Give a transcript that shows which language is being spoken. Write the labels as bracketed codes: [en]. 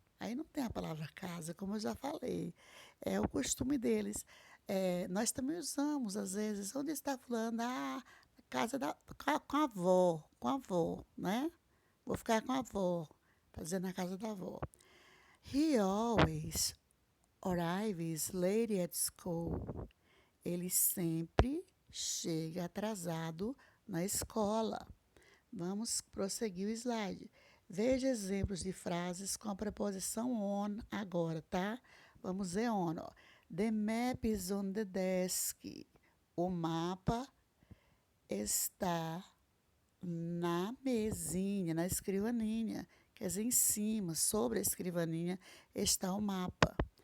[pt] Aí não tem a palavra casa, como eu já falei. É o costume deles. Nós também usamos, às vezes, onde está fulano? Casa com a avó, né? Vou ficar com a avó, para dizer na casa da avó. [en] He always arrives late at school. [pt] Ele sempre chega atrasado na escola. Vamos prosseguir o slide. Veja exemplos de frases com a preposição on agora, tá? Vamos ver on. [en] The map is on the desk. [pt] O mapa está na mesinha, na escrivaninha. Quer dizer, em cima, sobre a escrivaninha, está o mapa.